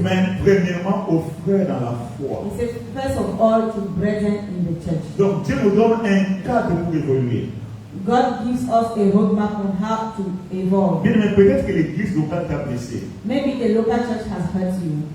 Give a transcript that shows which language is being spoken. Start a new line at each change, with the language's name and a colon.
French: Mais premièrement aux frères dans la foi.
English: it says, first of all, to brethren in the church.
French: Donc Dieu nous donne un cadre pour évoluer.
English: God gives us a roadmap on how to evolve.
French: Bien, mais peut-être que l'église locale t'a blessé.
English: Maybe the local church has hurt you,